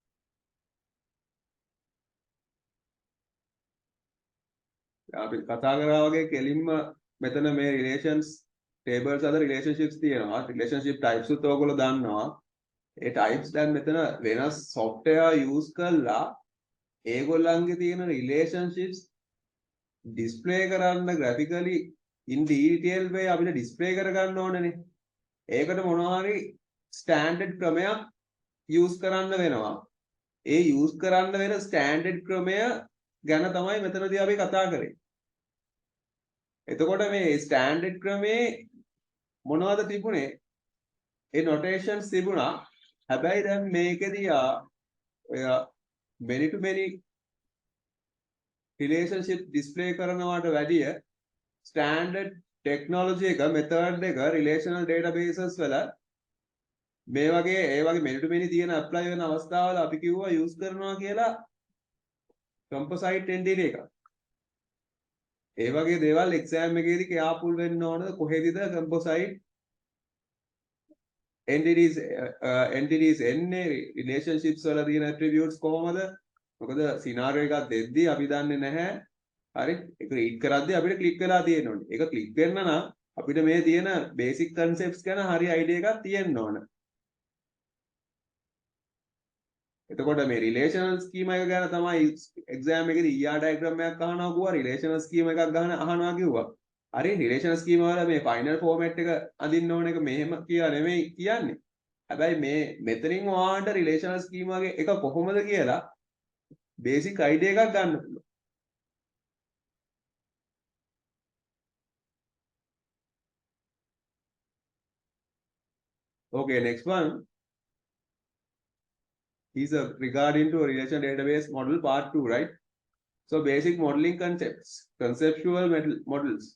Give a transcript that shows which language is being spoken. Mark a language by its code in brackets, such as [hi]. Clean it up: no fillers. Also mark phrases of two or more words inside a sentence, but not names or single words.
[si] අපි කතා කරා වගේ කෙලින්ම මෙතන මේ [en] relations tables [si] අතර relationships තියෙනවා. [en] relationship types [si] උත් ඔයගොල්ලෝ දන්නවා. ඒ types දැන් මෙතන වෙනස් [en] software use [si] කරලා ඒගොල්ලන්ගේ තියෙන [en] relationships display [si] කරන්න [en] graphically in detail way [si] අපිට display කරගන්න ඕනනේ. ඒකට මොනවා හරි standard ක්‍රමයක් use කරන්න වෙනවා. ඒ use කරන්න වෙන standard ක්‍රමය ගැන තමයි මෙතනදී අපි කතා කරේ. එතකොට මේ ස්ටෑන්ඩඩ් ක්‍රමේ මොනවද තිබුණේ? ඒ notations තිබුණා. හැබැයි දැන් මේකෙදී ඔය [en] many to many relationship display [si] කරනවට වැඩිය [en] standard technology [si] එක method එක [en] relational databases [si] වල මේ වගේ ඒ වගේ [en] many to many [si] තියෙන apply වෙන අවස්ථාවල අපි කිව්වා use කරනවා කියලා [en] composite entity [si] එක. ඒ වගේ දේවල් එක්සෑම් එකේදී careful වෙන්න ඕනද කොහෙදද [en] composite entities [si] එන්නේ relationships වල තියෙන attributes කොහමද? මොකද scenario එකක් දෙද්දී අපි දන්නේ නැහැ. හරි? ඒක read කරද්දී අපිට click වෙලා තියෙන්න ඕනේ. ඒක click වෙන්න නම් අපිට මේ තියෙන [en] basic concepts [si] ගැන හරි idea එකක් තියෙන්න ඕන. එතකොට මේ [en] relational schema [si] එක ගැන තමයි exam එකේදී [en] ER diagram [si] එකක් අහනවා කිව්වා [en] relational schema [si] එකක් අහනවා කිව්වා. හරි [en] relational schema [si] වල මේ [en] final format [si] එක අඳින්න ඕන එක මෙහෙම කියලා නෙමෙයි කියන්නේ. හැබැයි මේ මෙතනින් ඔයාලට [en] relational schema [si] එක කොහොමද කියලා [en] basic idea [si] එකක් ගන්න පුළුවන්. [en] Okay, next one is regarding to relation database model part 2, right? So basic modeling concepts, conceptual models.